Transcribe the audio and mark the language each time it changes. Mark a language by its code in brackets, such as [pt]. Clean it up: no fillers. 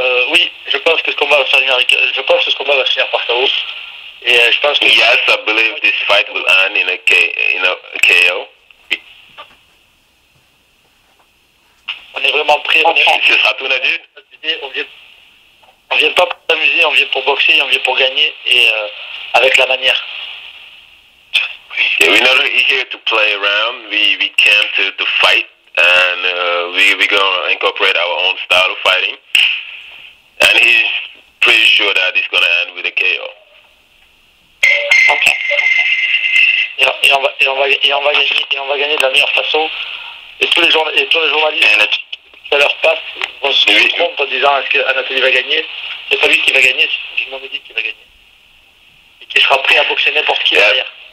[fr] Oui, je pense que ce combat va finir par [en] Yes, I believe this fight will end in a KO. [fr] On est vraiment prêt. Ce sera tout, Nadjib? On vient pas pour s'amuser, on vient pour boxer, on vient pour gagner et avec la manière. [en] Yeah, we're not here to play around. We came to fight, and we're gonna incorporate our own style of fighting. And he's pretty sure that it's gonna end with a KO. Okay. [fr] Et on va gagner de la meilleure façon. Et tous les journalistes, ça leur passe, vont se tromper en disant est-ce qu'Anatoliy va gagner? C'est pas lui qui va gagner, c'est Mohammedi qui va gagner. Et qui sera prêt à boxer n'importe qui derrière.